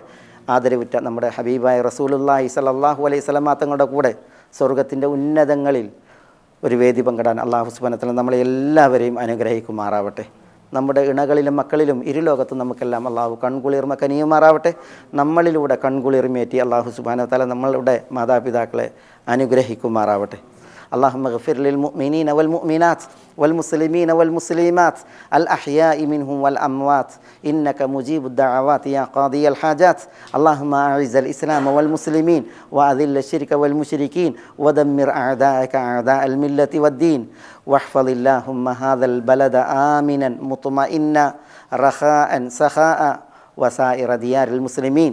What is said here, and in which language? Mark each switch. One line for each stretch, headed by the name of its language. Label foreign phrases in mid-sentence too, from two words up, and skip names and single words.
Malayalam: ആദരവുറ്റ നമ്മുടെ ഹബീബായ റസൂലുള്ളാഹി
Arabic: صلى الله عليه وسلم
Malayalam: തങ്ങളുടെ കൂടെ സ്വർഗത്തിൻ്റെ ഉന്നതങ്ങളിൽ ഒരു വേദി പങ്കിടാൻ അള്ളാഹു
Arabic: سبحانه وتعالى
Malayalam: നമ്മളെ എല്ലാവരെയും അനുഗ്രഹിക്കുമാറാവട്ടെ. നമ്മുടെ ഇണകളിലും മക്കളിലും ഇരുലോകത്തും നമുക്കെല്ലാം അള്ളാഹു കൺകുളിർമ കനിയുമാറാവട്ടെ. നമ്മളിലൂടെ കൺകുളിർമേറ്റി അള്ളാഹു
Arabic: سبحانه وتعالى
Malayalam: നമ്മളുടെ മാതാപിതാക്കളെ അനുഗ്രഹിക്കുമാറാവട്ടെ.
Arabic: اللهم اغفر للمؤمنين والمؤمنات والمسلمين والمسلمات الأحياء منهم والأموات إنك مجيب الدعوات يا قاضي الحاجات. اللهم أعز الإسلام والمسلمين وأذل الشرك والمشركين ودمر أعداءك أعداء الملة والدين واحفظ اللهم هذا البلد آمنا مطمئنا رخاء سخاء وسائر ديار المسلمين.